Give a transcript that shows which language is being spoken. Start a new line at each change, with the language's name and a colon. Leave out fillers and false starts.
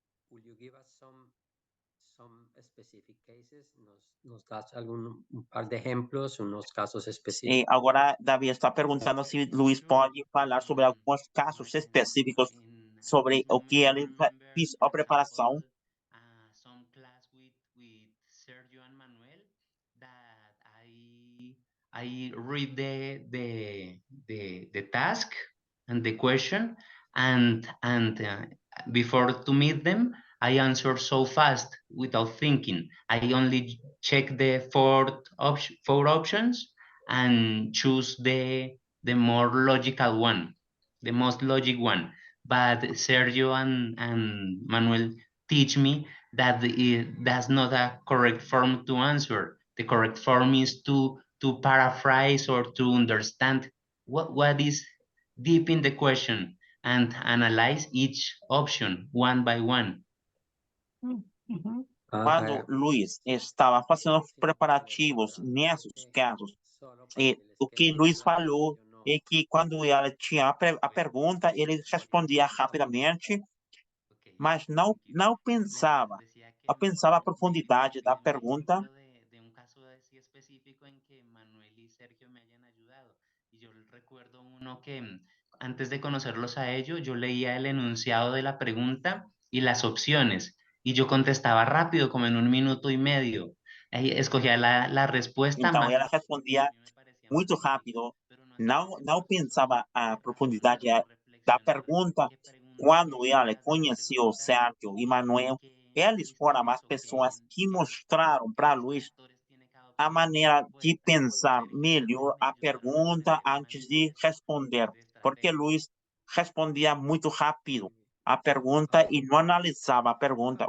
English: Will you give us some specific cases?
Spanish: Nos das un par de ejemplos, unos casos específicos?
Portuguese: Agora, Davi está perguntando se Luis pode falar sobre alguns casos específicos sobre o que ele fez a preparação.
English: Some class with Sergio and Manuel that I read the task and the question and before to meet them I answer so fast without thinking. I only check the four options and choose the more logical one, the most logic one. But Sergio and Manuel teach me that that's not a correct form to answer. The correct form is to paraphrase or to understand what is deep in the question and analyze each option one by one.
Portuguese: Quando Luis estava fazendo os preparativos nesses casos, o que Luis falou é que quando ele tinha a pergunta, ele respondia rapidamente, mas não pensava a profundidade da pergunta.
Spanish: De un caso así específico en que Manuel y Sergio me hayan ayudado. Y yo recuerdo uno que antes de conocerlos a ellos, yo leía el enunciado de la pregunta y las opciones, y yo contestaba rápido, como en 1 minuto y medio. Escogía la respuesta
Portuguese: Então,
Spanish: más.
Portuguese: ela respondia muito rápido, não pensava a profundidade da pergunta. Quando ele conheceu Sérgio e Manuel, eles foram as pessoas que mostraram para Luis a maneira de pensar melhor a pergunta antes de responder, porque Luis respondia muito rápido a pergunta e não analisava a pergunta.